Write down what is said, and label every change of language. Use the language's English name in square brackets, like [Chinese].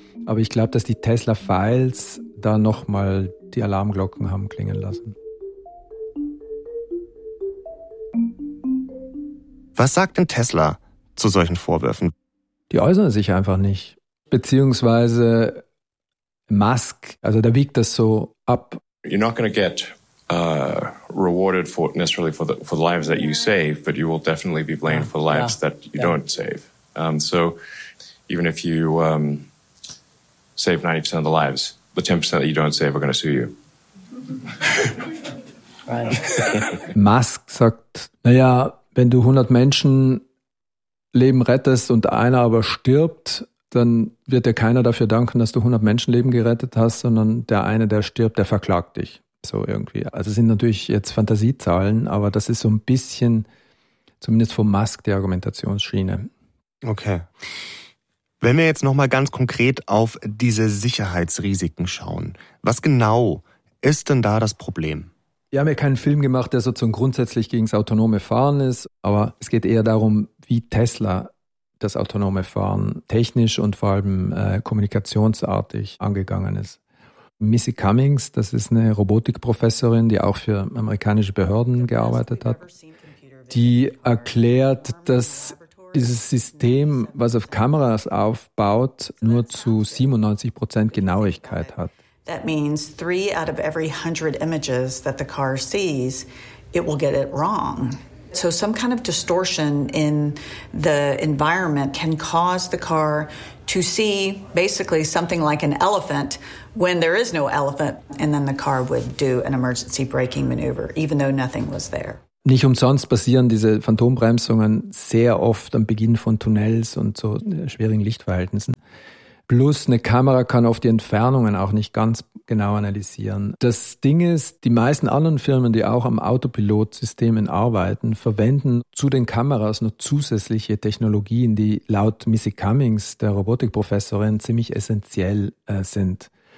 [German] Aber ich glaube, dass die Tesla-Files da nochmal die Alarmglocken haben klingen lassen. Was sagt denn Tesla zu solchen Vorwürfen? Die äußern sich einfach nicht. Beziehungsweise Musk, also der wiegt das so ab. [English] You're not going to get rewarded for necessarily for the lives that you save, but you will definitely be blamed for lives that you don't save. So even if you save 90% of the lives, the 10% that you don't save are going to sue you. [German] Musk sagt, naja, wenn du 100 Menschen Leben rettest und einer aber stirbt, dann wird dir keiner dafür danken, dass du 100 Menschenleben gerettet hast, sondern der eine, der stirbt, der verklagt dich. So irgendwie. Also es sind natürlich jetzt Fantasiezahlen, aber das ist so ein bisschen, zumindest von Musk, die Argumentationsschiene. Okay. Wenn wir jetzt nochmal ganz konkret auf diese Sicherheitsrisiken schauen, was genau ist denn da das Problem? Wir haben ja keinen Film gemacht, der sozusagen grundsätzlich gegen das autonome Fahren ist, aber es geht eher darum, wie Tesla das autonome Fahren technisch und vor allem kommunikationsartig angegangen ist. Missy Cummings, das ist eine Robotikprofessorin, die auch für amerikanische Behörden gearbeitet hat, die erklärt, dass dieses System, was auf Kameras aufbaut, nur zu 97% Genauigkeit hat. [English] That means 3 out of every 100 images that the car sees, it will get it wrong. So some kind of distortion in the environment can cause the car to see basically something like an elephant when there is no elephant, and then the car would do an emergency braking maneuver, even though nothing was there. [German] Nicht umsonst passieren diese Phantombremsungen sehr oft am Beginn von Tunnels und so schwierigen Lichtverhältnissen. Plus eine Kamera kann oft die Entfernungen auch nicht ganz genau analysieren. Das Ding ist, die meisten anderen Firmen, die auch am Autopilot-System arbeiten, verwenden zu den Kameras noch zusätzliche Technologien, die laut Missy Cummings, der Robotikprofessorin, ziemlich essentiell sind.